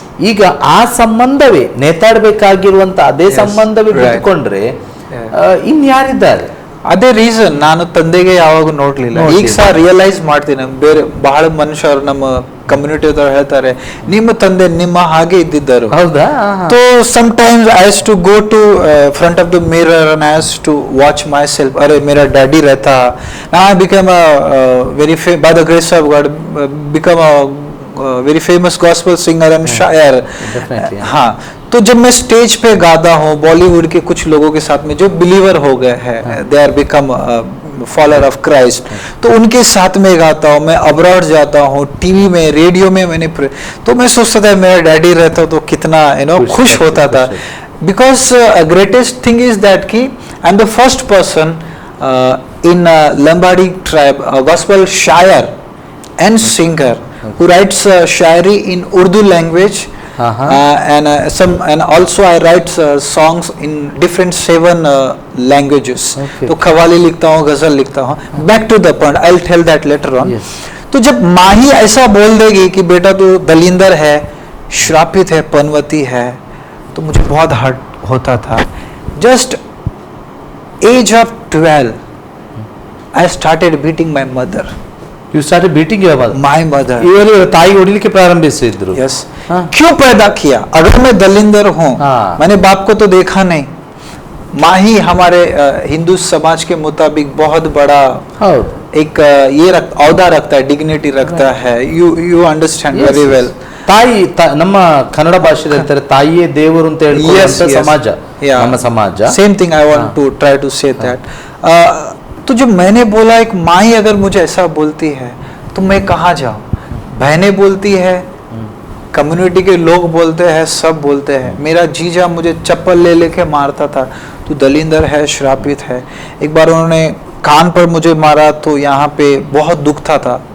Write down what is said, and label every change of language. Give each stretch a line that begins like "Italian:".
Kannada: ಈಗ ಆ ಸಂಬಂಧವೇ ನೇತಾಡಬೇಕಾಗಿರುವಂತ ಅದೇ ಸಂಬಂಧವೇ ಬಿಟ್ಕೊಂಡ್ರೆ ಇನ್ಯಾರಿದ್ದಾರೆ? ಅದೇ ರೀಸನ್ ನಾನು ತಂದೆಗೆ ಯಾವಾಗ ನೋಡ್ಲಿಲ್ಲ. ಈಗ ಸಹ ರಿಯಲೈಸ್ ಮಾಡ್ತೀನಿ, ಬೇರೆ ಬಹಳ ಮನುಷ್ಯರು ನಮ್ಮ ಕಮ್ಯುನಿಟಿ ಹೇಳ್ತಾರೆ ನಿಮ್ಮ ತಂದೆ ನಿಮ್ಮ ಹಾಗೆ ಇದ್ದಿದ್ದರು. ಹೌದಾ?
English: So sometimes I used to go to front of the mirror and I used to watch myself.
Hindi: अरे मेरा डैडी रहता.
English: Now I became a very by the grace of God become a very famous gospel singer and shayar.
Hindi: हाँ, तो जब मैं stage पे गाता हूँ बॉलीवुड के कुछ लोगों के साथ में जो बिलीवर हो गए हैं,
English: they are become follower of Christ,
Hindi: तो उनके साथ में गाता हूँ. मैं अब्रॉड जाता हूँ, टीवी में रेडियो में मैंने तो मैं सोचता था मेरा डैडी रहता तो कितना खुश होता था.
English: Because greatest thing is that कि I am the first person in Lambadi tribe gospel shayar and singer who writes shayari in Urdu language. And also I write songs in different 7 languages.
Hindi: तो खवाली लिखता हूँ, गजल लिखता हूँ.
English: Back to the point, I'll tell that later on.
Hindi: तो जब माँ ही ऐसा बोल देगी कि बेटा तू दलिंदर है, श्रापित है, पनवती है, तो मुझे बहुत हर्ट होता था.
English: Just age of 12 I started beating my mother. You started beating your mother? My mother.
Kannada: ಇವರು ತಾಯಿ ಹೊಡಿಲಿಕ್ಕೆ ಪ್ರಾರಂಭಿಸಿದ್ರು.
Hindi: Yes. क्यों पैदा किया? अगर मैं दलिंदर हूँ, मैंने बाप को तो देखा नहीं. माँ ही हमारे हिंदू समाज के मुताबिक बहुत बड़ा एक ये औदा रखता है, डिग्निटी रखता है.
English: You understand very well.
Kannada: ತಾಯಿ ನಮ್ಮ ಕನ್ನಡ ಭಾಷೆಯಲ್ಲಿ ಹೇಳ್ತಾರೆ ತಾಯಿಯೇ ದೇವರು ಅಂತ ಹೇಳುವಂತ ಸಮಾಜ ನಮ್ಮ ಸಮಾಜ.
English: Same thing I want to try to say that.
Hindi: तो जो मैंने बोला एक माँ ही अगर मुझे ऐसा बोलती है तो मैं कहाँ जाऊँ? बहनें बोलती है, कम्युनिटी के लोग बोलते हैं, सब बोलते हैं. मेरा जीजा मुझे चप्पल ले लेके मारता था, तू दलिंदर है, श्रापित है. एक बार उन्होंने कान पर मुझे मारा तो यहाँ पे बहुत दुखता था.